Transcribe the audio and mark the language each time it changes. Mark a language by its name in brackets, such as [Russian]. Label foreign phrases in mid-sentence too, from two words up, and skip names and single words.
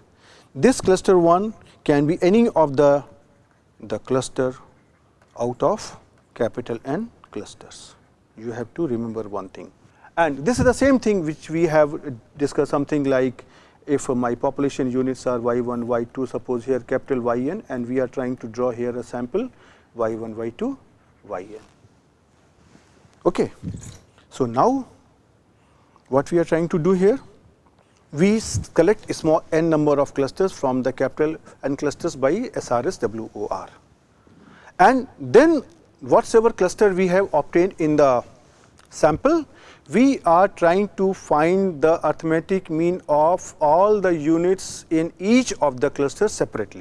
[English] This cluster 1 can be any of the cluster out of capital N clusters. You have to remember one thing. And this is the same thing which we have discussed, something like if my population units are y1, y2, suppose here capital Yn, and we are trying to draw here a sample y1, y2, yn. Okay. So, now what we are trying to do here, we collect a small n number of clusters from the capital N clusters by SRS WOR, and then whatsoever cluster we have obtained in the sample, we are trying to find the arithmetic mean of all the units in each of the clusters separately.